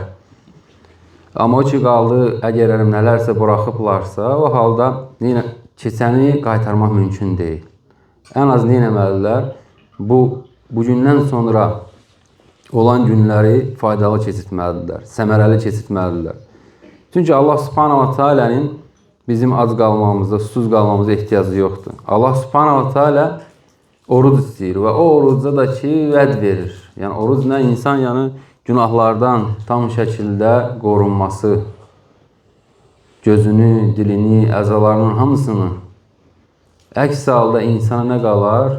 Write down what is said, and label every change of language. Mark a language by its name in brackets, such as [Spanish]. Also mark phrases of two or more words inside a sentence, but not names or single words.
[Azerbaijani] Amma o ki, qaldı, əgər nələrsə buraxıblarsa, o halda keçəni qaytarmaq mümkün deyil. Ən az neynəməlilər? Bu gündən sonra olan günləri faydalı keçirtməlidirlər, səmərəli keçirtməlidirlər. Çünki [Arabic] الله سبحانه وتعالى [Azerbaijani] bizim ac qalmamızda, susuz qalmamıza ehtiyacı yoxdur. [Arabic] الله سبحانه وتعالى [Azerbaijani] oruc istəyir və o orucda da ki, vəd verir. Yəni, orucla insan günahlardan tam şəkildə qorunması, gözünü, dilini, əzalarının hamısını. Əks halda insana nə qalar?